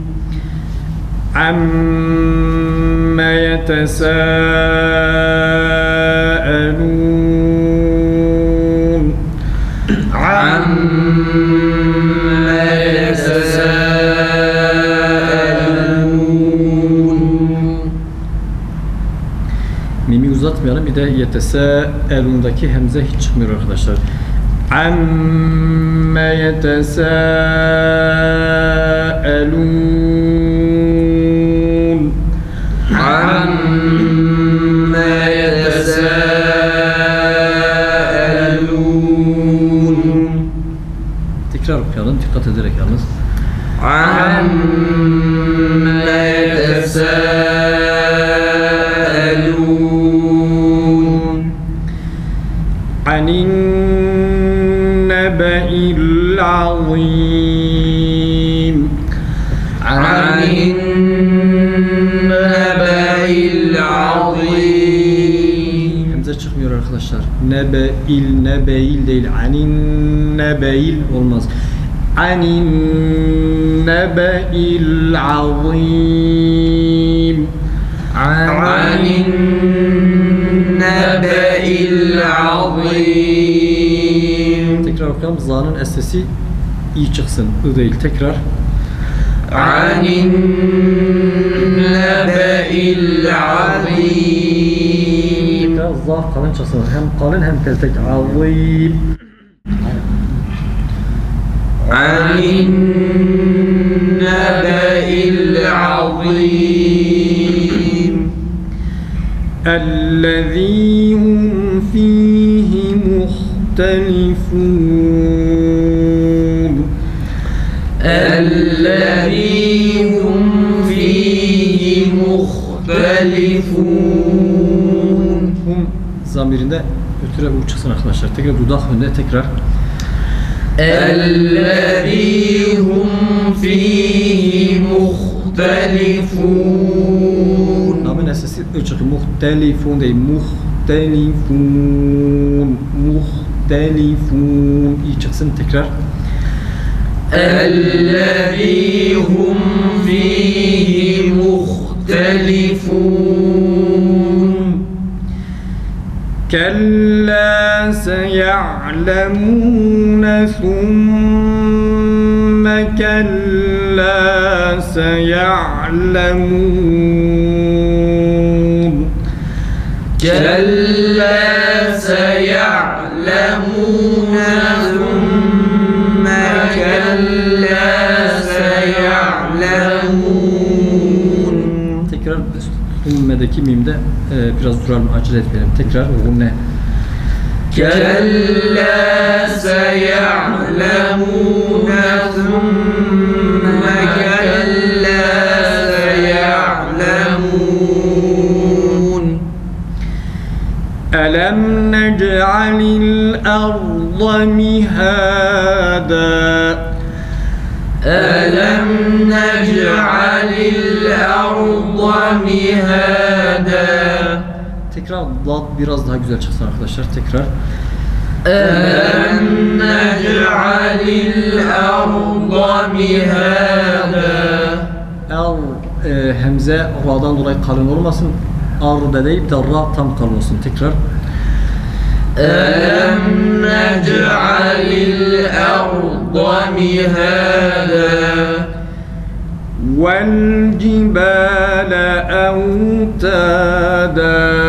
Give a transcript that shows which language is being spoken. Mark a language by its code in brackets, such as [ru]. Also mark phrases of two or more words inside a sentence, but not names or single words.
[ar] عما يتساءلون عما يتساءلون [tr] Mimi uzatmayalım. Bir de yetesâelûndaki hemze hiç çıkmıyor arkadaşlar. [ar] عمّا يتساءلون. عما يتساءلون [tr] Tekrar okuyalım. Dikkat ederek yalnız. [ar] عما يتساءلون عن النبأ العظيم عن النبأ العظيم [tr] Hemze çıkmıyor arkadaşlar. Nebeil değil. [ar] عن النبأ [tr] olmaz. [ar] عن النبأ العظيم. عن النبأ العظيم [tr] Tekrar okuyalım. Za'nın esesi iyi çıksın. I değil. Tekrar. [ar] عن النبأ العظيم [tr] Tekrar za kalın çıksın. Hem kalın hem tek. [ar] Azim. عن النبأ العظيم الذي هم فيه مختلفون الذي هم فيه مختلفون [tr] Hum zamirinde ötüre bu çıksın arkadaşlar. Tekrar dudak önde tekrar. [ar] الذي هم فيه مختلفون [tr] Namın esesi çıkıyor. Muhtelifun değil. Muhtelifun. Muhtelifun. İyi çıksın tekrar. [ar] الذي هم فيه مختلفون كلا سيعلمون ثم كلا سيعلمون كلا سيعلمون ثم كلا سيعلمون [tr] Tekrar ümmedeki mimde biraz duralım, acele etmeyelim. Tekrar ne? [ar] كلا سيعلمون ثم كلا سيعلمون ألم نجعل الأرض مهادا ألم نجعل الأرض مهادا [tr] Tekrar dad biraz daha güzel çıksın arkadaşlar. Tekrar. [ar] ألم نجعل الأرض مهادا. [tr] Hemze ra'dan dolayı kalın olmasın. Arda deyip de ra tam kalın olsun. Tekrar. [ar] ألم نجعل الأرض مهادا والجبال أوتادا